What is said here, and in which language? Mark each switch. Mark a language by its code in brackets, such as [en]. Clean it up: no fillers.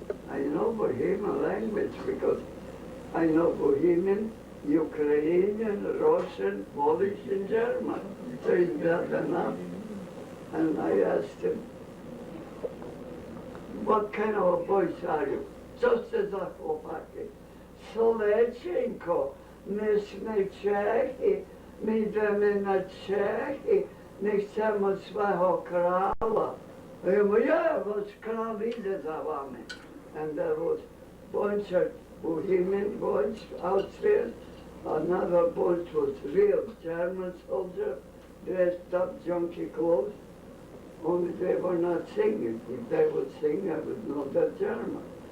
[en] I know Bohemian language because I know Bohemian, Ukrainian, Russian, Polish, and German. So is that enough? And I asked him, what kind of a voice are you? [pl] Co ste za chłopaki? Soleczenko, myśmy Czechy, my idziemy na Czechy, my chcemy swego krala. I mówię, ja, was kral idzie za wami. [en] And there was a bunch of Bohemian boys outfit. Another bunch was real German soldiers, dressed up junky clothes. Only they were not singing. If they would sing, I would know they're German.